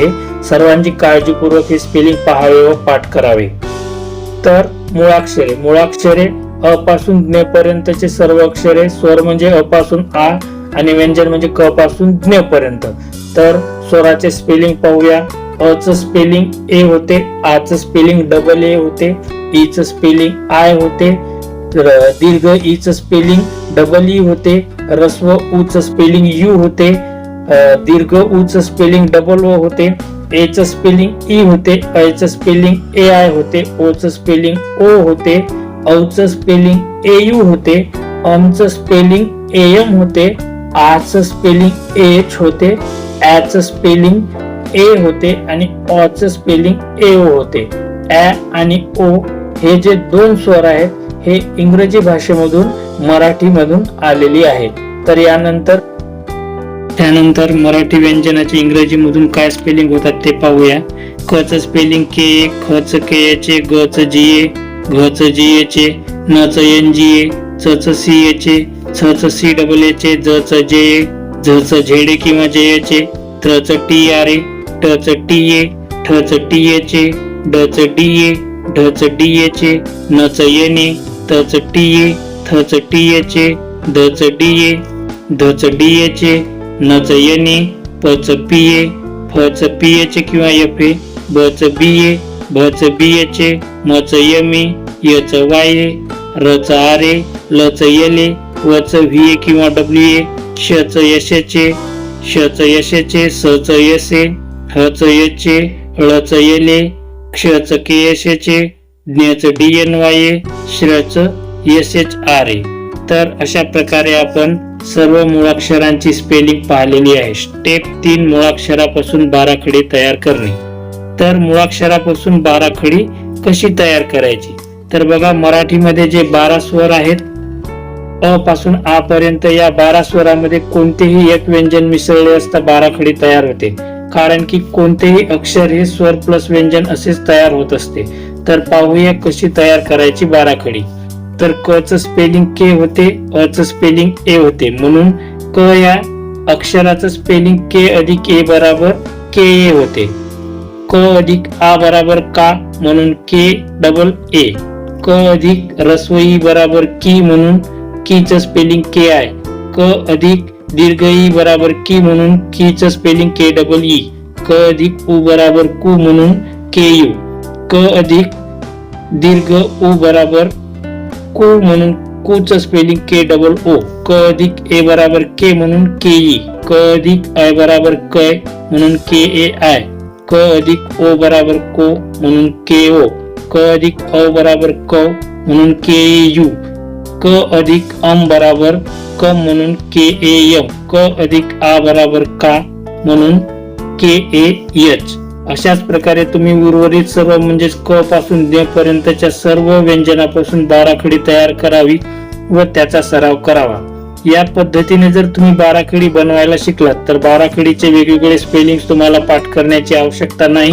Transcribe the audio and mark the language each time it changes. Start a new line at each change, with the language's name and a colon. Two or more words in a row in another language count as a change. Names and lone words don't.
Marathi: सर्वांची काळजीपूर्वक हे स्पेलिंग पाहावे व पाठ करावे। तर मुळाक्षरे अ पासून ज्ञ पर्यंतचे सर्व अक्षरे, स्वर म्हणजे अ पासून आ आणि व्यंजन म्हणजे क पासून ज्ञ पर्यंत। तर स्वराचे स्पेलिंग पाहूया। अ च स्पेलिंग ए होते, आ च स्पेलिंग
English: double A
Marathi: होते, ई च स्पेलिंग आय होते, दीर्घ ई च स्पेलिंग
English: double E
Marathi: होते, ह्रस्व उ च स्पेलिंग यू होते, दीर्घ उ च स्पेलिंग
English: double O
Marathi: होते, ए च स्पेलिंग ई होते, ऐ च स्पेलिंग
English: A I
Marathi: होते, ओ च स्पेलिंग ओ होते, औ च स्पेलिंग
English: A U
Marathi: होते, अम च स्पेलिंग
English: A M
Marathi: होते, आ च स्पेलिंग
English: A H
Marathi: होते, ऍ च स्पेलिंग ए होते आणि अ च स्पेलिंग
English: A O
Marathi: होते। ऍ आणि ओ हे जे दोन स्वर आहेत हे इंग्रजी भाषेमधून मराठी मधून आलेली आहेत। तर त्यानंतर मराठी व्यंजनाची इंग्रजी मधून काय स्पेलिंग होतात ते पाहूया। क च स्पेलिंग के, ख च
English: K H,
Marathi: ग च
English: G A,
Marathi: घ च
English: G H,
Marathi: न च
English: N G A,
Marathi: च च
English: C H,
Marathi: छ च
English: C double H,
Marathi: ज च
English: J A,
Marathi: झ च झेड किंवा
English: J H,
Marathi: त्र च
English: T R A,
Marathi: ट च
English: T A,
Marathi: ठ च
English: T H,
Marathi: ड च
English: D A,
Marathi: ढ च
English: D H,
Marathi: न च
English: N A,
Marathi: त च
English: T A,
Marathi: थ च
English: T H,
Marathi: द च
English: D A,
Marathi: ध च
English: D H,
Marathi: न च
English: N A,
Marathi: प च
English: P A,
Marathi: फ च
English: P H
Marathi: किंवा
English: F A,
Marathi: ब च
English: B A,
Marathi: भ च
English: B H,
Marathi: म च
English: M A,
Marathi: य च
English: Y A,
Marathi: र च
English: R A,
Marathi: ल च
English: L A,
Marathi: व च
English: V A
Marathi: किंवा
English: W A,
Marathi: श च
English: S H,
Marathi: श च
English: S H,
Marathi: स च
English: S A,
Marathi: ह च एच, ळ च
English: L A,
Marathi: क्षचं KSH, ज्ञचं DNYA, श्रचं SHRA. तर अशा प्रकारे आपण सर्व मुळाक्षरांची स्पेलिंग पाहिलेली आहे. स्टेप 3 मुळाक्षरापासून बाराखडी तयार करणे. तर मुळाक्षरापासून बाराखडी कशी तयार करायची? तर बघा, मराठीमध्ये जे 12 स्वर आहेत, अ पासून आ पर्यंत, या 12 स्वरामध्ये कोणतेही एक व्यंजन मिसळले असता बाराखडी तयार होते. कारण की कोणतेही अक्षर हे स्वर प्लस व्यंजन असेच तयार होत असते. तर पाहूया कशी तयार करायची बाराखडी. तर क च स्पेलिंग के होते, अ च स्पेलिंग ए होते, म्हणून क या अक्षराचं स्पेलिंग के अधिक ए बराबर
English: K A
Marathi: होते. क अधिक आ बराबर का, म्हणून
English: K double A.
Marathi: क अधिक रस्व ई बराबर की, म्हणून की च स्पेलिंग
English: K I.
Marathi: क अधिक दीर्घ ई बराबर की, म्हणून की च स्पेलिंग
English: K double E.
Marathi: क अधिक उ बराबर कु, म्हणून
English: K U.
Marathi: क अधिक दीर्घ उ बराबर कु, म्हणून कु च स्पेलिंग
English: K double O.
Marathi: क अधिक ए बराबर के, म्हणून
English: K E.
Marathi: क अधिक आय बराबर कय, म्हणून
English: K A I.
Marathi: क अधिक ओ बराबर को, म्हणून
English: K O.
Marathi: क अधिक अ बराबर क, म्हणून
English: K A U.
Marathi: क अधिक अम बराबर क, म्हणून
English: K A M.
Marathi: क अधिक आ बराबर का, म्हणून
English: K A H.
Marathi: अशाच प्रकारे तुम्ही उर्वरित सर्व म्हणजेच क पासून द पर्यंतच्या सर्व व्यंजनापासून बाराखडी तयार करावी व त्याचा सराव करावा. या पद्धतीने जर तुम्ही बाराखडी बनवायला शिकलात तर बाराखडीचे वेगवेगळे स्पेलिंग तुम्हाला पाठ करण्याची आवश्यकता नाही.